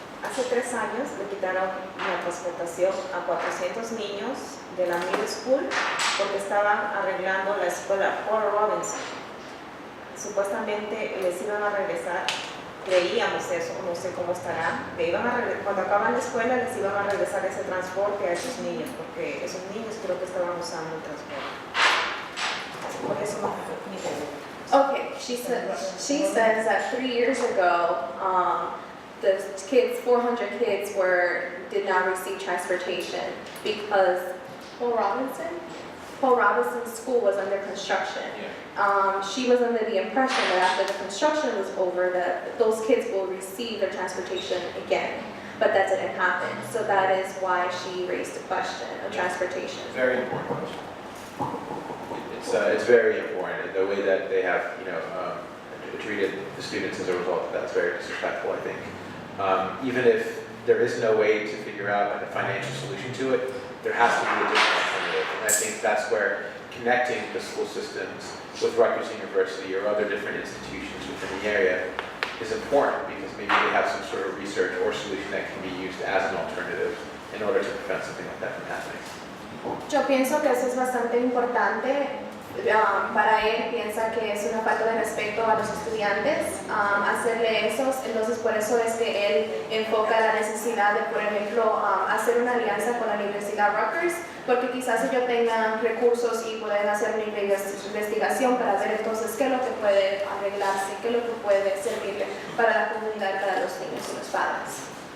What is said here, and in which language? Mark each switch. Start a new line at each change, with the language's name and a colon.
Spanish: Hace 3 años le quitaron la transportación a 400 niños de la middle school porque estaban arreglando la escuela Paul Robinson. Supuestamente les iban a regresar, creíamos eso, no sé cómo estará, cuando acaban la escuela les iban a regresar ese transporte a esos niños, porque esos niños creo que estaban usando el transporte. Por eso no mi pregunta.
English: Okay, she says that 3 years ago, the kids, 400 kids did not receive transportation because Paul Robinson's school was under construction. She was under the impression that after the construction was over that those kids will receive their transportation again, but that didn't happen. So that is why she raised the question of transportation. Very important question. It's very important, and the way that they have, treated the students as a result of that is very disrespectful, I think. Even if there is no way to figure out a financial solution to it, there has to be a different alternative. And I think that's where connecting the school systems with Rutgers University or other different institutions within the area is important, because maybe they have some sort of research or solution that can be used as an alternative in order to prevent something like that from happening.
Spanish: Yo pienso que eso es bastante importante. Para él piensa que es una falta de respeto a los estudiantes hacerle eso, entonces por eso es que él enfoca la necesidad de, por ejemplo, hacer una alianza con la Universidad Rutgers, porque quizás ellos tengan recursos y pueden hacer una investigación para ver entonces qué es lo que puede arreglarse, qué es lo que puede servirle para la comunidad, para los niños y los padres.